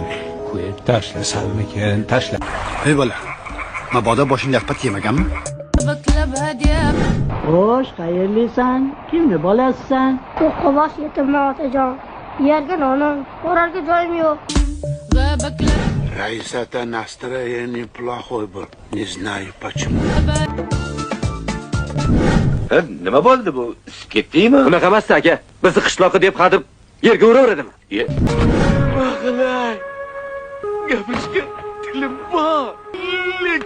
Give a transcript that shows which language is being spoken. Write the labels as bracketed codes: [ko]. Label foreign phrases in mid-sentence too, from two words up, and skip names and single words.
[uz] Qo'yib tashlasammikan, tashlab. Ey bola, mabodo boshingga xat yemaganmi? Xo'sh, qayerlisan? Kimni bolasisan? Qo'qqobosh yetimman otajon. Yerga nonim, borarga joyim yo'q. [ru] Raisata настроение плохой был. Не знаю почему. [uz] Nima bo'ldi bu? Ketdingmi? Unaqa emas aka. Bizni qishloqi deb qadib yerga uraveradimi? Gapirishga tilim bor.